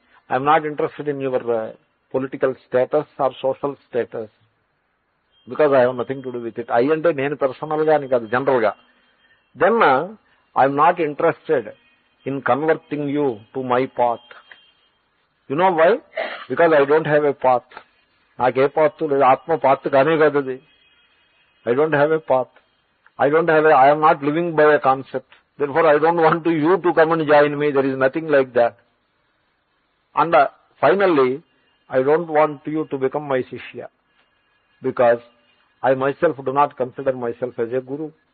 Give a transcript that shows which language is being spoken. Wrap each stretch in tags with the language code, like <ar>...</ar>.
<en>I am not interested in your political status or social status because I have nothing to do with it. I</en> <te>ante nenu personal ga ani kaadu, general ga.</te> <en>Then I am not interested in converting you to my path. You know why? Because I don't have a path.</en> <te>Naaku ఏ path లేదు, ఆత్మ path కానే కాదు అది.</te> <en>I don't have a path. I am not living by a concept. Therefore, I don't want you to come and join me. There is nothing like that. And finally, I don't want you to become my Shishya. Because I myself do not consider myself as a Guru.</en>